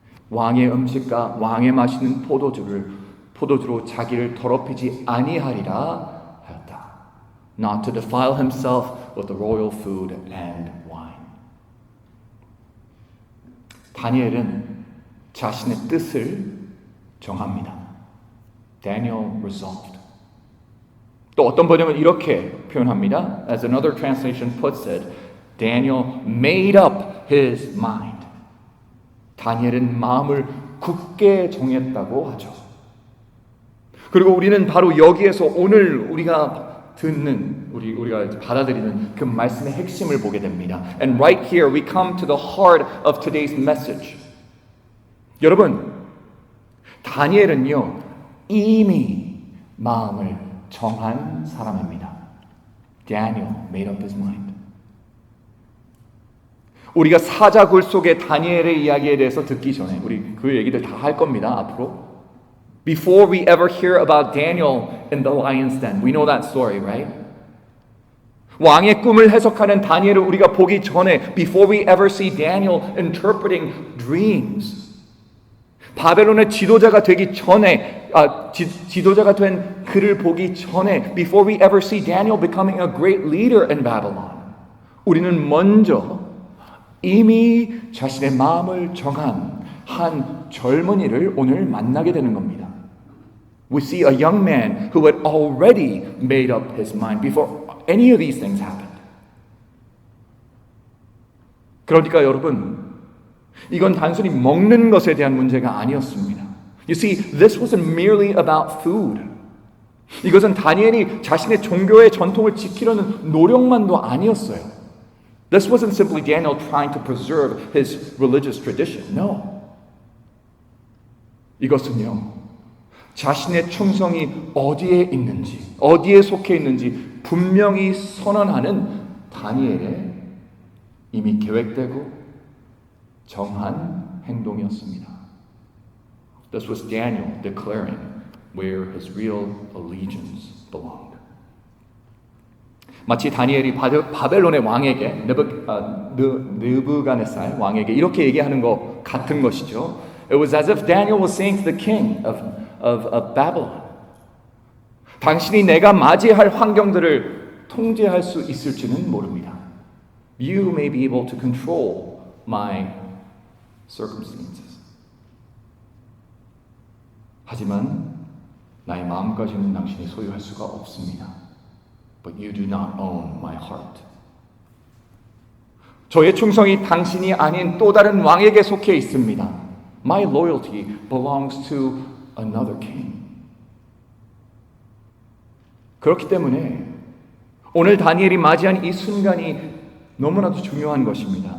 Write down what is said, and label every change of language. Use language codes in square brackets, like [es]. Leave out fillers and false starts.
[ko] 왕의 음식과 왕의 마시는 포도주로 자기를 더럽히지 아니하리라 하였다. [en] Not to defile himself with the royal food and wine. [ko] 다니엘은 자신의 뜻을 정합니다. [en] Daniel resolved. [ko] 또 어떤 번역은 이렇게 표현합니다. [en] As another translation puts it, Daniel made up his mind. [ko] 다니엘은 마음을 굳게 정했다고 하죠. 그리고 우리는 바로 여기에서 오늘 우리가 듣는, 우리가 받아들이는 그 말씀의 핵심을 보게 됩니다. [en] And right here we come to the heart of today's message. [ko] 여러분, 다니엘은요, 이미 마음을 정한 사람입니다. [en] Daniel made up his mind. [ko] 우리가 사자굴 속의 다니엘의 이야기에 대해서 듣기 전에 우리 그 얘기들 다 할 겁니다. 앞으로. [en] Before we ever hear about Daniel in the lion's den. We know that story, right? [ko] 왕의 꿈을 해석하는 다니엘을 우리가 보기 전에 [en] Before we ever see Daniel interpreting dreams. [ko] 바벨론의 지도자가 되기 전에 지도자가 된 그를 보기 전에 [en] Before we ever see Daniel becoming a great leader in Babylon. [ko] 우리는 먼저 이미 자신의 마음을 정한 한 젊은이를 오늘 만나게 되는 겁니다. [en] We see a young man who had already made up his mind before any of these things happened. [ko] 그러니까 여러분, 이건 단순히 먹는 것에 대한 문제가 아니었습니다. [en] You see, this wasn't merely about food. [ko] 이것은 다니엘이 자신의 종교의 전통을 지키려는 노력만도 아니었어요. [en] This wasn't simply Daniel trying to preserve his religious tradition. No. [ko] 이것은요, 자신의 충성이 어디에 있는지, 어디에 속해 있는지 분명히 선언하는 다니엘의 이미 계획되고 정한 행동이었습니다. [en] This was Daniel declaring where his real allegiance belonged. [ko] 마치 다니엘이 바벨론의 왕에게 느부갓네살 왕에게 이렇게 얘기하는 것 같은 것이죠. [en] It was as if Daniel was saying to the king of Babylon, [ko] 당신이 내가 맞이할 환경들을 통제할 수 있을지는 모릅니다. [en] You may be able to control my circumstances. [ko] 하지만 나의 마음까지는 당신이 소유할 수가 없습니다. [en] But you do not own my heart. [ko] 저의 충성이 당신이 아닌 또 다른 왕에게 속해 있습니다. [en] My loyalty belongs to another king. [ko] 그렇기 때문에 오늘 다니엘이 맞이한 이 순간이 너무나도 중요한 것입니다.